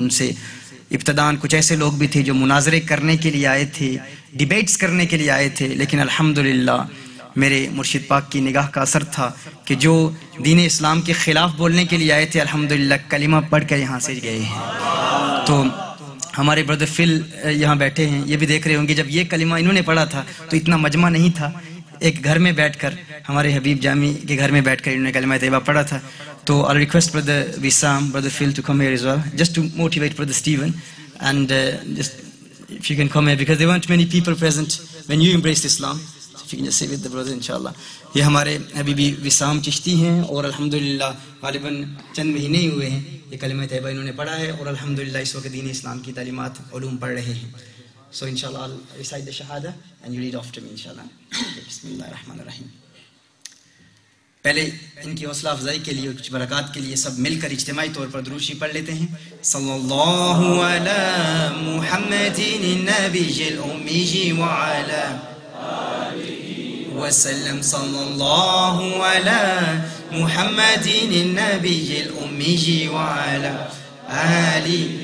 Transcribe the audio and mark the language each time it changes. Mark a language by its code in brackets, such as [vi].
[ur] ان سے ابتداً کچھ ایسے لوگ بھی تھے جو مناظرے کرنے کے لیے آئے تھے، ڈیبیٹس کرنے کے لیے آئے تھے، لیکن الحمدللہ میرے مرشد پاک کی نگاہ کا اثر تھا کہ جو دین اسلام کے خلاف بولنے کے لیے آئے تھے الحمدللہ کلمہ پڑھ کر یہاں سے گئے ہیں. تو ہمارے بردر فل یہاں بیٹھے ہیں، یہ بھی دیکھ رہے ہوں گے جب یہ کلمہ انہوں نے پڑھا تھا تو اتنا مجمع نہیں تھا. ایک گھر میں بیٹھ کر، ہمارے حبیب جامی کے گھر میں بیٹھ کر انہوں نے کلمہ طیبہ پڑھا تھا. تو [en] I'll request brother Wissam, brother Phil to come here as well, just to motivate brother Stephen, and just if you can come here because there weren't many people present when you embraced Islam. So if you can just say with the brother inshallah. [ur] یہ ہمارے حبیبی وسام چشتی ہیں، اور الحمدللہ غالباً چند مہینے ہی ہوئے ہیں یہ کلمہ طیبہ انہوں نے پڑھا ہے، اور الحمدللہ اس وقت دین اسلام کی تعلیمات علوم پڑھ رہے ہیں. [en] So inshallah I'll recite the shahada and you read after me inshallah. [ar] بسم اللہ الرحمن الرحیم. [ur] پہلے ان کی حوصلہ افزائی کے لیے، کچھ برکات کے لیے سب مل کر اجتماعی طور پر درود شریف پڑھ لیتے ہیں. [ar] صلی اللہ علی محمد النبی الامی وعلی وسلم. صلی اللہ علی محمد النبی الامی وعلی آلہ.